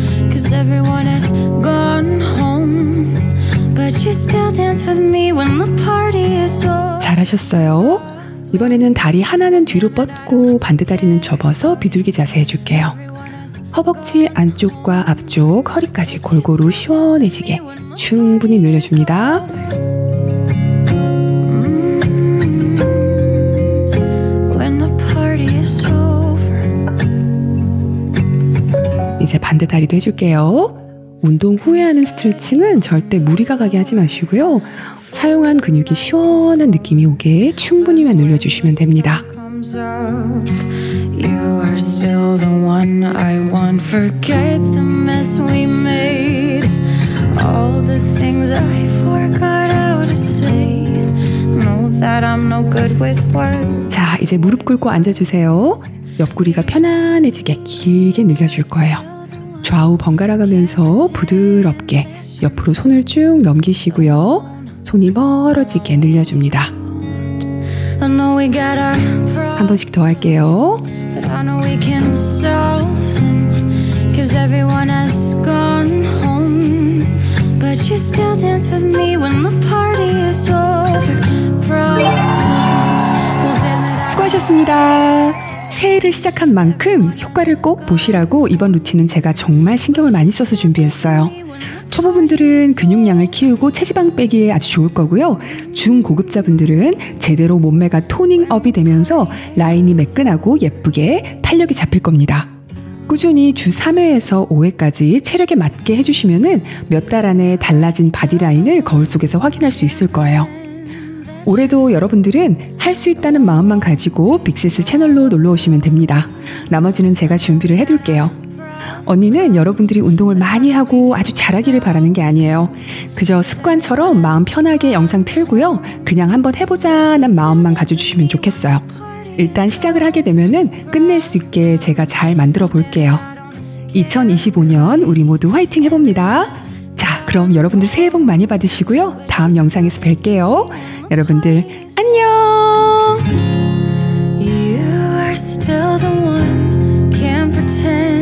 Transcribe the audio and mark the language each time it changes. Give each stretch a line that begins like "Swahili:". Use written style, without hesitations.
English: Cause everyone has gone home, but you still dance with me when the party is over.
Korean: 잘하셨어요. 이번에는 다리 하나는 뒤로 뻗고 반대 다리는 접어서 비둘기 자세 해줄게요. 허벅지 안쪽과 앞쪽, 허리까지 골고루 시원해지게 충분히 늘려줍니다.
English: When the party is over.
Korean: 이제 반대 다리도 해줄게요. 운동 후에 하는 스트레칭은 절대 무리가 가게 하지 마시고요. 사용한 근육이 시원한 느낌이 오게 충분히만 늘려주시면 됩니다.
English: Comes up, you are still the one I want. Forget the mess we made, all the things I forgot how to say. Know that I'm no good with words.
Korean: 자, 이제 무릎 꿇고 앉아주세요. 옆구리가 편안해지게 길게 늘려줄 거예요. 좌우 번갈아 가면서 부드럽게 옆으로 손을 쭉 넘기시고요. 손이 멀어지게 늘려줍니다.
English: I know we got our problems,
Korean: 한 번씩 더 할게요.
English: but I know we can solve them. Cause everyone has gone home, but you still dance with me when the party is over. Problems, well damn it.
Korean: 수고하셨습니다. 새해를 시작한 만큼 효과를 꼭 보시라고 이번 루틴은 제가 정말 신경을 많이 써서 준비했어요. 초보분들은 근육량을 키우고 체지방 빼기에 아주 좋을 거고요. 중고급자분들은 제대로 몸매가 토닝업이 되면서 라인이 매끈하고 예쁘게 탄력이 잡힐 겁니다. 꾸준히 주 3회에서 5회까지 체력에 맞게 해주시면은 몇 달 안에 달라진 바디라인을 거울 속에서 확인할 수 있을 거예요. 올해도 여러분들은 할 수 있다는 마음만 가지고 빅세스 채널로 놀러 오시면 됩니다. 나머지는 제가 준비를 해둘게요. 언니는 여러분들이 운동을 많이 하고 아주 잘하기를 바라는 게 아니에요. 그저 습관처럼 마음 편하게 영상 틀고요. 그냥 한번 해보자는 마음만 가져주시면 좋겠어요. 일단 시작을 하게 되면은 끝낼 수 있게 제가 잘 만들어 볼게요. 2025년 우리 모두 화이팅 해봅니다. 자, 그럼 여러분들 새해 복 많이 받으시고요. 다음 영상에서 뵐게요. 여러분들 안녕.
English: You are still the one, can't pretend